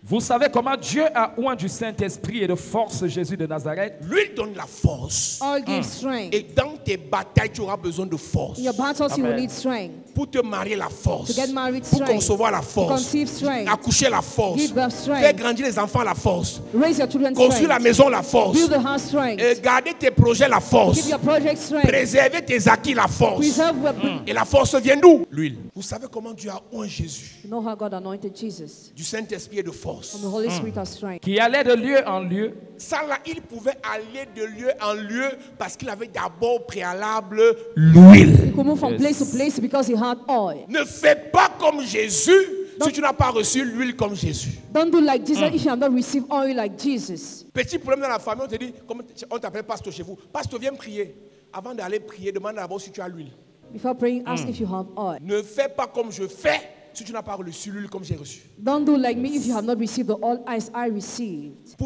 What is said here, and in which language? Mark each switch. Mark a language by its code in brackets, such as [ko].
[fr] Vous savez comment Dieu a oint du Saint-Esprit et de force Jésus de Nazareth. L'huile donne la force. [en] All gives strength. [fr] Et dans tes batailles, tu auras besoin de force. [en] In your battles, you will Amen. need strength. [fr] Pour te marier, la force. [en] To get married, [fr] Pour [en] strength. [fr] concevoir la [en] To [fr] force. [en] conceive strength. [fr] Accoucher, la force. [en] Give birth strength. [fr] Faire grandir les enfants, la force. [en] Raise your children [fr] Construire la [en] strength. [fr] maison, la force. [en] Build the house strength. [fr] Et garder tes projets, la force. [en] Keep your project strength. [fr] Préserver tes acquis, la force. [en] Preserve [fr] Et la force vient d'où? L'huile. Vous savez comment Dieu a oint Jésus? [en] You know how God anointed Jesus? [fr] Du Saint-Esprit et de force. [en] From the Holy Spirit of strength. [fr] Qui allait de lieu en lieu. Ça là, il pouvait aller de lieu en lieu parce qu'il avait d'abord au préalable l'huile. [en] He could move from place to place because he had oil. [fr] Ne fais pas comme Jésus si tu n'as pas reçu l'huile comme Jésus. [en] Don't do like Jesus if you have not received oil like Jesus. [fr] Petit problème dans la famille, on te dit, comme on t'appelle pasteur chez vous. Pasteur, viens prier. Avant d'aller prier, demande d'abord si tu as l'huile. [en] Before praying, ask if you have oil. [fr] Ne fais pas comme je fais si tu n'as pas reçu l'huile comme j'ai reçu. [en] Don't do like me if you have not received the oil as I received.